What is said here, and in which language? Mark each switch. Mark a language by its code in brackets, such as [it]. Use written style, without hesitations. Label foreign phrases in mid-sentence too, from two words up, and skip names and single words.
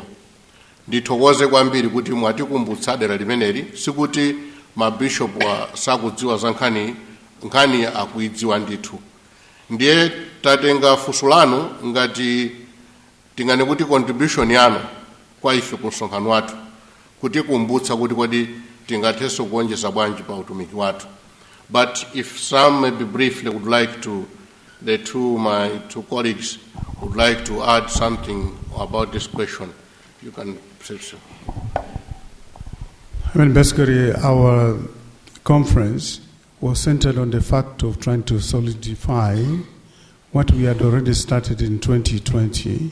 [ny] Ndithokoze kwambiri kuti mwatikumbutsa dera limeneli, sikuti mabishopu sakudziwa za nkhani akuidziwa ndithu. Ndiye tatenga funso lanu ngati tingane kuti contribution yanu kwa ife ku msonkhano wathu kutikumbutsa kuti kodi tingathenso kuonjeza bwanji pa utumiki wathu. [en] But if some maybe briefly would like to, my two colleagues would like to add something about this question, you can say so. I mean, basically, our conference was centered on the fact of trying to solidify what we had already started in 2020.